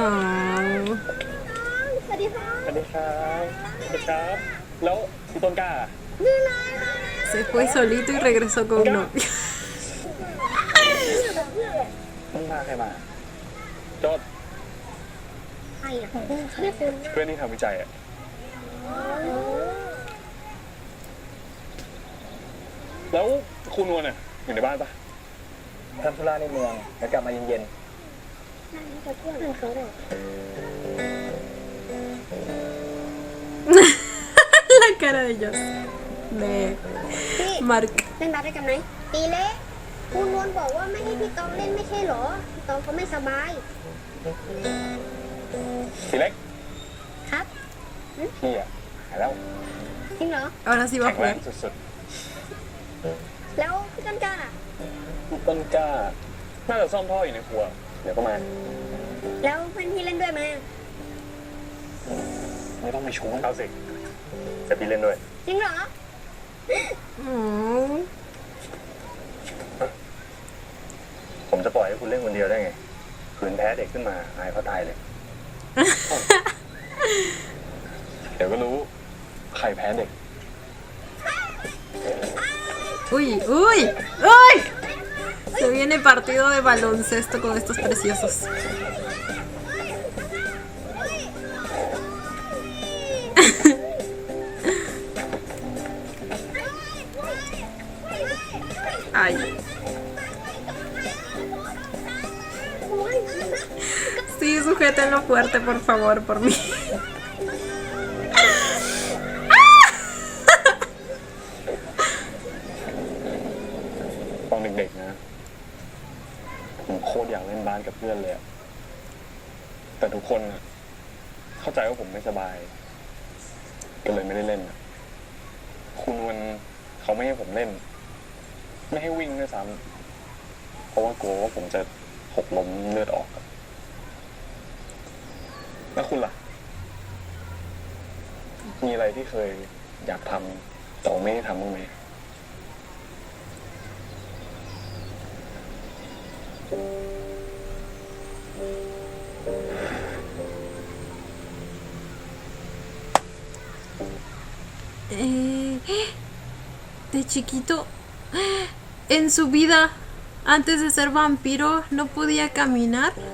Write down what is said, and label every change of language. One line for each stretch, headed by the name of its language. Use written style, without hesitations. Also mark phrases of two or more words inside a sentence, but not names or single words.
Thai: สวัสดีค่ะ สวัสดีครับสวัสดีครับ แล้วพี่ต้นกล้า
Spanish: Se fue solito y regresó con un novio.
Thai: ต้นกล้าใครมาจด ใครอ่ะไม่คุ้น เพื่อนที่ทำวิจัยอะแล้วคุณนวลน่ะอยู่ในบ้านปะทำธุระในเมืองแล้วกลับมาเย็น นั่นจะเพื่อนเขาเลย
Spanish: La cara de ellos. De
Thai: พี่ Mark. เล่นบาสด้วยกันไหมตีเล็กคุณนวลบอกว่าไม่ให้พี่ตองเล่นไม่ใช่เหรอพี่ตองเขาไม่สบาย ๆทีเล็ก ครับ พี่อะหายแล้ว จริงเหรอ
Spanish: Ahora sí va
Thai: แข็
Spanish: a
Thai: งแรง
Spanish: jugar.
Thai: สุด แล้วพี่ต้นกล้าล่ะ ๆต้นกล้าน่าจะซ่อมท่ออยู่ในครัว เดี๋ยวก็มา แล้วเพื่อนพี่เล่นด้วยไหม ไม่ต้องไปชูเอาสิจะพี่เล่นด้วย จริงเหรอ Oh. ผมจะปล่อยให้คุณเล่นคนเดียวได้ไงขืนแพ้เด็กขึ้นมาอายเขาตายเลย เดี๋ยวก็รู้ ใครแพ้เด็ก Uy, uy, uy.
Spanish: Se viene partido de baloncesto con estos preciosos. Ay. Sí, sujétenlo fuerte, por favor, por mí.
Thai: ตอนเด็กๆนะ ผมโคตรอยากเล่นบาสกับเพื่อนเลยอะแต่ทุก คนอะเข้าใจว่าผมไม่สบาย ก็เลยไม่ได้เล่นอะคุณวันเขาไม่ให้ผมเล่น ไม่ให้วิ่งด้วยซ้ำเพราะว่ากลัวว่าผมจะหกล้มเลือดออกอะแล้วคุณล่ะ มีอะไรที่เคยอยากทำแต่ว่าไม่ได้ทำบ้างไหม
Spanish: De chiquito, en su vida, antes de ser vampiro, no podía caminar.